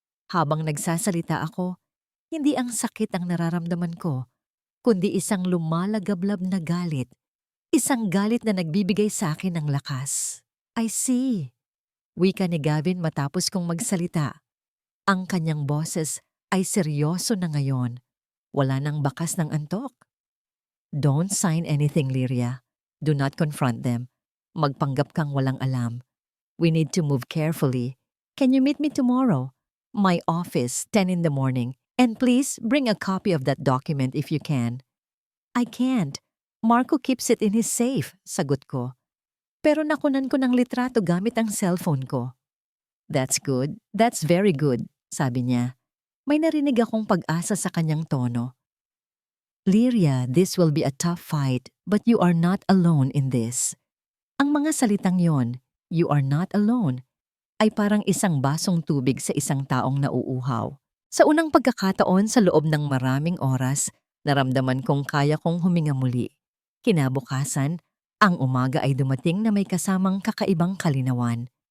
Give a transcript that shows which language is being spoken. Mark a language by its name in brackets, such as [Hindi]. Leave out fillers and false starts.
[Filipino] Habang nagsasalita ako, hindi ang sakit ang nararamdaman ko, kundi isang lumalagablab na galit. Isang galit na nagbibigay sa akin ng lakas. [English] I see. [Filipino] Wika ni Gavin matapos kong magsalita. Ang kanyang boses ay seryoso na ngayon. Wala nang bakas ng antok. [English] Don't sign anything, Lyria. Do not confront them. [Filipino] Magpanggap kang walang alam. [English] We need to move carefully. Can you meet me tomorrow? My office, 10 in the morning. And please bring a copy of that document if you can. I can't. Marco keeps it in his safe, [Filipino] sagot ko. Pero nakunan ko ng litrato gamit ang cellphone ko. [English] That's good. That's very good, [Filipino] sabi niya. May narinig akong pag-asa sa kanyang tono. [English] Lyria, this will be a tough fight, but you are not alone in this. [Filipino] Ang mga salitang yon, [English] you are not alone, [Filipino] ay parang isang basong tubig sa isang taong nauuhaw. Sa unang pagkakataon sa loob ng maraming oras, naramdaman kong kaya kong huminga muli. Kinabukasan, ang umaga ay dumating na may kasamang kakaibang kalinawan.